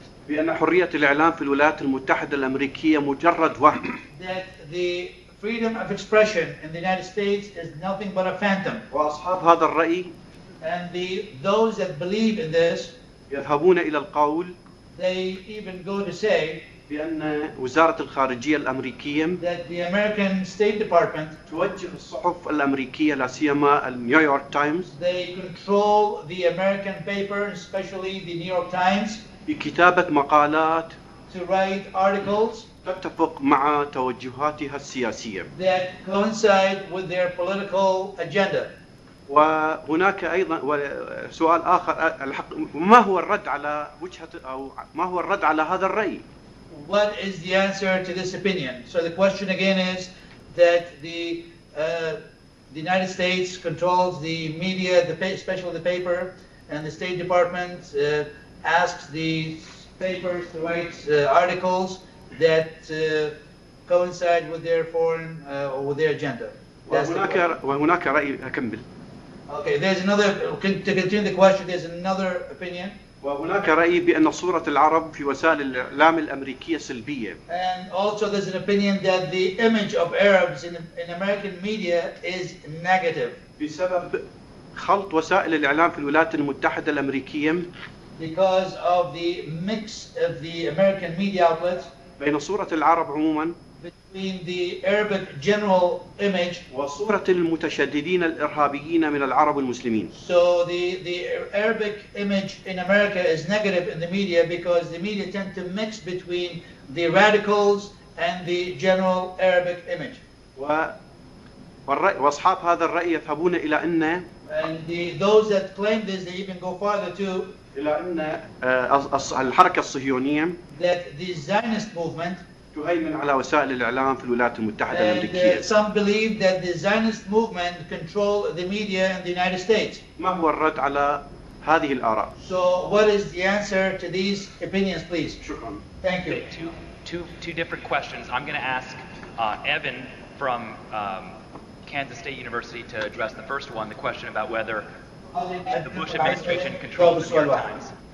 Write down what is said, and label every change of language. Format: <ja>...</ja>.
<ar>بأن حرية الإعلام في الولايات المتحدة الأمريكية مجرد وهم.</ar> <en>That the freedom of expression in the United States is nothing but a phantom.</en> <ar>وأصحاب هذا الرأي.</ar> <en>And those that believe in this.</en> <ar>يذهبون إلى القول.</ar> <en>They even go to say.</en> <ar>بأن وزارة الخارجية الأمريكية.</ar> <en>That the American State Department.</en> <ar>توجه الصحف الأمريكية لا سيما النيويورك تايمز.</ar> <en>They control the American paper, especially the New York Times.</en> <ar>بكتابة مقالات.</ar> <en>To write articles.</en> <ar>تتفق مع توجهاتها السياسية.</ar> <en>That coincide with their political agenda.</en> <ar>وهناك أيضا سؤال آخر ما هو الرد على وجهة أو ما هو الرد على هذا الرأي؟</ar> <en>What is the answer to this opinion? So the question again is that the United States controls the media, especially the paper, and the State Department asks the papers to write articles that coincide with their foreign or with their agenda.</en> <ar>وهناك رأي أكمل.</ar> <en>Okay, there's another. To continue the question, there's another opinion.</en> <ar>وهناك رأي بأن صورة العرب في وسائل الإعلام الأمريكية سلبية.</ar> <en>And also there's an opinion that the image of Arabs in American media is negative.</en> <ar>بسبب خلط وسائل الإعلام في الولايات المتحدة الأمريكية.</ar> <en>Because of the mix of the American media outlets.</en> <ar>بين صورة العرب عموما.</ar> <en>between the Arabic general image.</en> <ar>وصورة المتشددين الإرهابيين من العرب المسلمين.</ar> <en>So the Arabic image in America is negative in the media because the media tend to mix between the radicals and the general Arabic image.</en> <ar>وأصحاب هذا الرأي يذهبون إلى أن</ar> <en>those that claim this, they even go farther to</en> <ar>إلى أن الحركة الصهيونية</ar> <en>that the Zionist movement</en> <ar>تهيمن على وسائل الإعلام في الولايات المتحدة الأمريكية.</ar> <en>Some believe that the Zionist movement control the media in the United States.</en> <ar>ما هو الرد على هذه الآراء؟</ar> <en>So what is the answer to these opinions, please?</en> <ar>شكرا.</ar> <en>Thank you. Two different questions. I'm going to ask Evan from Kansas State University to address the first one, the question about whether the Bush administration controls the New York Times.</en>